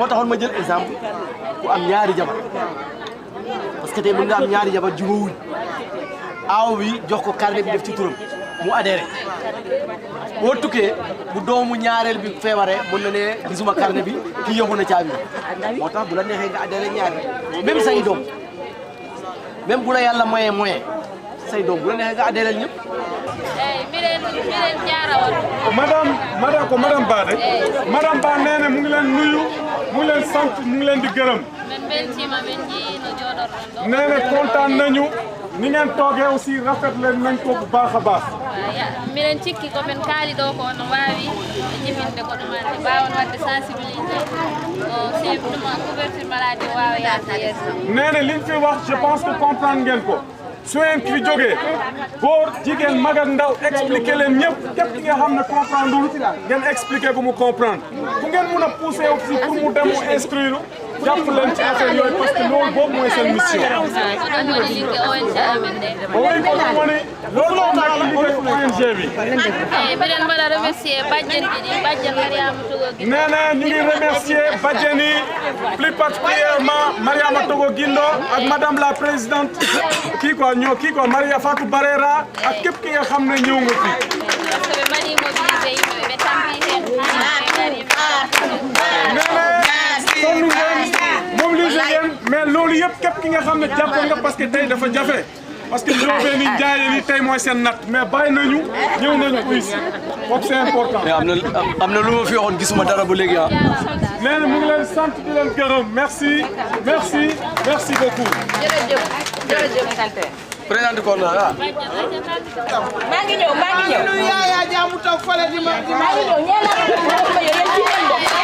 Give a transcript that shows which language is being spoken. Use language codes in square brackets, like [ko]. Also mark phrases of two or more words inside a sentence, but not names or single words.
[wo] taxoon ma jël exemple ku am ñaari jabar [fr] parce que [wo] tey mën nga am ñaari jabar jubawuñ aaw bi jox ko carnet bi def ci turam mu adhéré boo tukkee bu doomu ñaareel bi feebaree mën na ne gisuma carnet bi kii yóbbu na caabi moo tax bu la neexee nga adhéré ñaari même say doom même bu la yàlla mayee moyen say doom bu la neexee nga adhéré ñëpp. [ff] miren jaarawal [wo] madame Bade madame Ba nee na mu ngi leen nuyu mu ngi leen sant mu ngi leen di gërëm [ff] men beltima men jii no jooɗorɗon ɗo [wo] nee na kontaan nañu ni ngeen toogee aussi rafet leen nañ ko bu baax a baax [ff] miren cikki ko men kaali ɗo ko no wawi jibinde ko ɗumande mbawan wadde sensibilisé o sefnuma [fr] couverture maladie [ff] wawa yaata yesso [wo] nee na liñ fi wax [fr] je pense que comprendre [wo] ngeen ko su ngeen fi jógee góor jigéen mag ak ndaw expliqué leen ñëpp képp ki nga xam ne comprendre lul ngeen expliqué ko mu comprendre fu ngeen mun a [fr] poussé aussi pour [wo] mu dem mu inscrire jàpp leen ci affaire yooyu [fr] parce que [wo] loolu boobu mooy seen mission. [ff] oɗon woni ligge ONG amen ɗe [wo] oui [ff] ko ɗum woni [wo] loolu moo liggéey ONG bi. [ff] eyi mbiɗen mbaɗa remercier bajjen ɗiɗi bajjen Mariama Togo Guindo [wo] nee na ñu ngi remercier bajjen yi [fr] plus particulièrement [wo] Mariama Togo Guindo ak [fr] madame la présidente [wo] kii quoi Maria Fatou Barera ak képp ki nga xam ne ñëw nga fi. [fr] parce que [ff] ɓe mbaɗi mobilisé yimɓe ɓe tampi hen [wo] sonn ngeen mobilisé ngeen mais loolu yëpp képp ki nga xam ne jàppoon nga [fr] parce que [wo] tey dafa jafe [fr] parce que [wo] ñoo ni jaayee ni tey mooy seen natt mais bàyyi nañu ñëw nañu aussi kooku [fr] c'est important. [wo] mais am na lu ma fi waxoon gisuma dara ba léegi ah. nee na mu ngi leen sant di leen gërëm [fr] merci beaucoup. [ff] président ko na ah. [wo] maa ngi ñëw lu yaaya jaamu toog fale di ma maa ngi ñëw ñeena ko yéen ci ngeen bokk